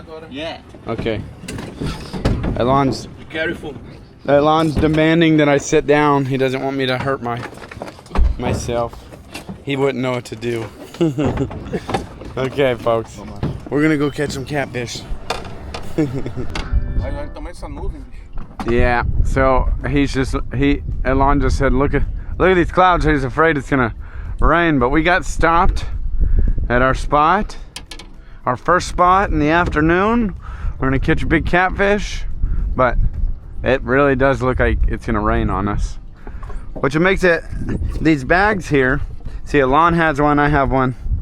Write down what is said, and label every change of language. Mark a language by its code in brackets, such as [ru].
[en] Yeah. Okay. Elon's Be careful. Elon's demanding that I sit down. He doesn't want me to hurt myself. He wouldn't know what to do. Okay, folks. We're gonna go catch some catfish. [pt] Olha o tamanho dessa nuvem, bicho. [en] Yeah. So Elon just said, look at these clouds. He's afraid it's gonna rain, but we got stopped at our spot, our first spot in the afternoon. We're gonna catch a big catfish, but it really does look like it's gonna rain on us, which makes it, these bags here, see, Elon has one, I have one.